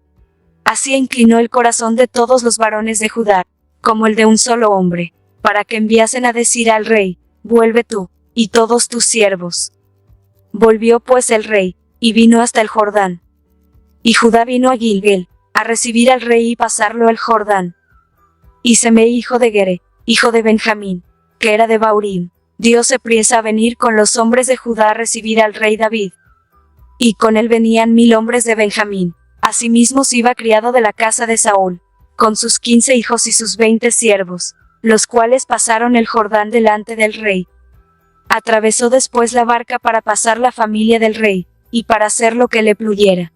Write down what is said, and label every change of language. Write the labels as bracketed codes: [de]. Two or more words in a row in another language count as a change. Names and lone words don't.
[es] Así inclinó el corazón de todos los varones de Judá, como el de un solo hombre, para que enviasen a decir al rey: Vuelve tú, y todos tus siervos. Volvió pues el rey, y vino hasta el Jordán. Y Judá vino a Gilgal, a recibir al rey y pasarlo el Jordán. Y Semei hijo de Gere, hijo de Benjamín, que era de Baurim, dióse priesa a venir con los hombres de Judá a recibir al rey David. Y con él venían 1000 hombres de Benjamín. Asimismo iba criado de la casa de Saúl, con sus 15 hijos y sus 20 siervos, los cuales pasaron el Jordán delante del rey. Atravesó después la barca para pasar la familia del rey, y para hacer lo que le pluyera.